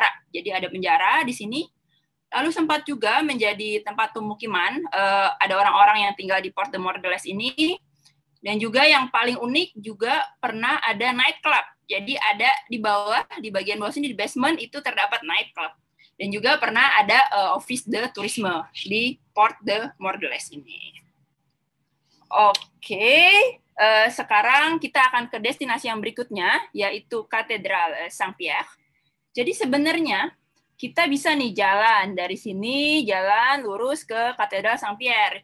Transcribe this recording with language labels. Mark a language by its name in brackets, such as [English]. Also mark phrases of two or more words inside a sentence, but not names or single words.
[Indonesian] Jadi ada penjara di sini. Lalu sempat juga menjadi tempat pemukiman, ada orang-orang yang tinggal di Porte de Mordelais ini, dan juga yang paling unik juga pernah ada [English] night club. [Indonesian] Jadi ada di bawah, di bagian bawah sini di basement itu terdapat [English] night club. [Indonesian] Dan juga pernah ada [French] office de tourisme [Indonesian] di Porte de Mordelais ini. Oke, sekarang kita akan ke destinasi yang berikutnya, yaitu Katedral Saint-Pierre. Jadi sebenarnya kita bisa nih jalan dari sini, jalan lurus ke Katedral Saint-Pierre.